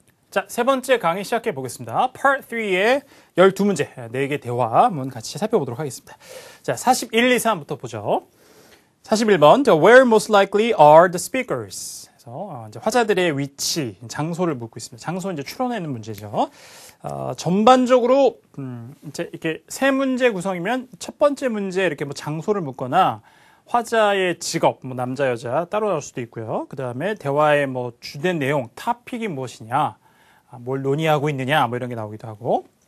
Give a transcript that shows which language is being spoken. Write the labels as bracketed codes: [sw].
[ko] 자, 세 번째 강의 시작해 보겠습니다. Part 3의 12문제, 4개 대화 한번 같이 살펴보도록 하겠습니다. 자, 41, 2, 3부터 보죠. [en] 41번, Where most likely are the speakers? [ko] 그래서 이제 화자들의 위치, 장소를 묻고 있습니다. 장소 이제 추론하는 문제죠. 전반적으로 이제 이렇게 세 문제 구성이면 첫 번째 문제 이렇게 뭐 장소를 묻거나 화자의 직업, 뭐 남자 여자 따로 나올 수도 있고요. 그 다음에 대화의 뭐 주된 내용, 토픽이 무엇이냐, 뭘 논의하고 있느냐, 뭐 이런 게 나오기도 하고.